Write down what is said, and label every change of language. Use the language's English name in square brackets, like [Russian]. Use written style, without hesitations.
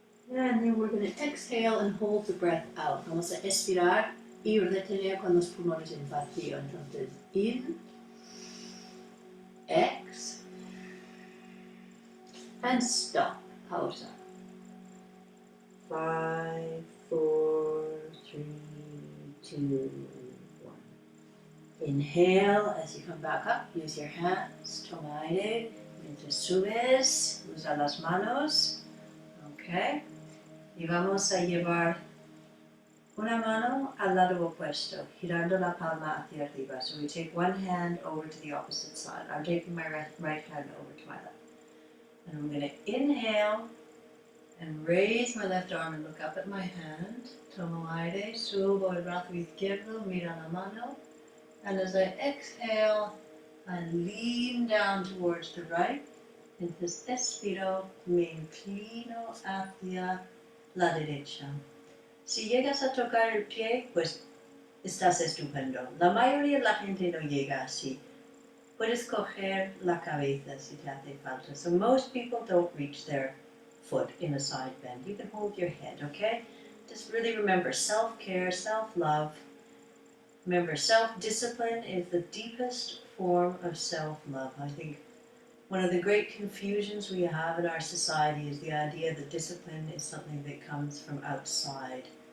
[English] And then we're going to exhale and hold the breath out. [Spanish] Vamos a expirar y retener con los pulmones en vacío. [English] Entonces, in, ex, and stop. Pausa. 5, 4, 3, 2, 1. Inhale as you come back up. Use your hands. [Spanish] Toma aire. Mientras subes, usa las manos. Ok. Y vamos a llevar una mano al lado opuesto, girando la palma hacia arriba. [English] So we take one hand over to the opposite side. I'm taking my right hand over to my left. And I'm going to inhale and raise my left arm and look up at my hand. [Spanish] Tomo aire, subo el brazo izquierdo, mira la mano. [English] And as I exhale, I lean down towards the right. [Spanish] Entonces expiro, me inclino hacia la derecha. Si llegas a tocar el pie, pues estás estupendo. La mayoría de la gente no llega así. Puedes coger la cabeza si te hace falta. [English] So most people don't reach their foot in a side bend. You can hold your head, okay? Just really remember self-care, self-love. Remember, self-discipline is the deepest form of self-love. I think one of the great confusions we have in our society is the idea that discipline is something that comes from outside.